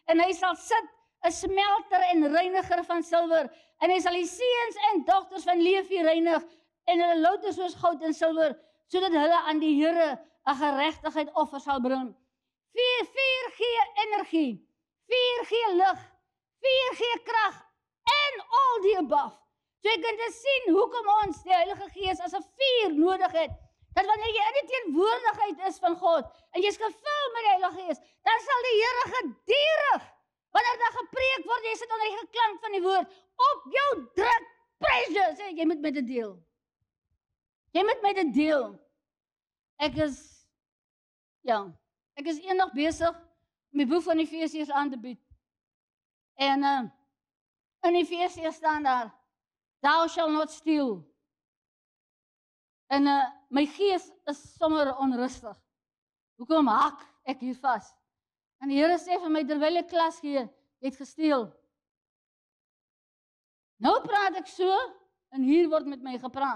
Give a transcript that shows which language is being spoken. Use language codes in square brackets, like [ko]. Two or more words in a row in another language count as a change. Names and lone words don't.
[af] En hy sal sit, 'n smelter en reiniger van silwer. En hy sal die seuns en dogters van Levi reinig, en hulle louter soos goud en silwer, sodat hulle aan die Here 'n geregtigheid offer sal bring. Vuur gee energie. Vuur gee lig. Vuur gee krag. En [en] all the above. [af] So jy kan dit sien hoekom ons die Heilige Gees as 'n vuur nodig het. Dat wanneer jy in die teenwoordigheid is van God, en jy is gevul met die Heilige Gees, dan sal die Here gedurig, wanneer daar gepreek word, jy sit onder die geklank van die woord, op jou druk, pressure, sê, jy moet met dit deel. Jy moet met dit deel. Ek is eendag besig om die boek van Efesiërs aan te bied. En in Efesiërs staan daar, [en] thou shall not steal. [af] En my gees is sommer onrustig. Hoekom hak ek hier vas? En die Here sê vir my, terwyl ek klas gee, jy het gesteel. Nou praat ek so, en hier word met my gepraat.